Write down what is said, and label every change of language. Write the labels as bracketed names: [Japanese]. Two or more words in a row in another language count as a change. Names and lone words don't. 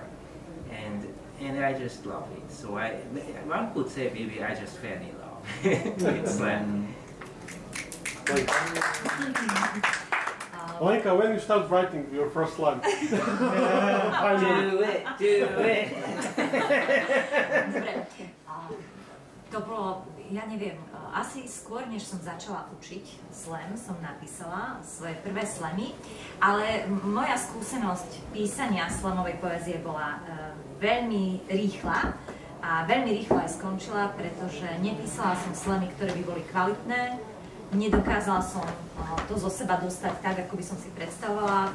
[English] And I just love it. So one could say maybe I just fell in love with slam. Lenka, when you start writing your first slam? Do it. [Slovak] Dobre. To bolo, ja neviem, asi skôr, než som začala učiť slam, som napísala svoje prvé slamy, ale moja skúsenosť písania slamovej poézie bola veľmi rýchla a veľmi rýchlo aj skončila, pretože nepísala som slamy, ktoré by boli kvalitné, nedokázala som to zo seba dostať tak, ako by som si predstavovala.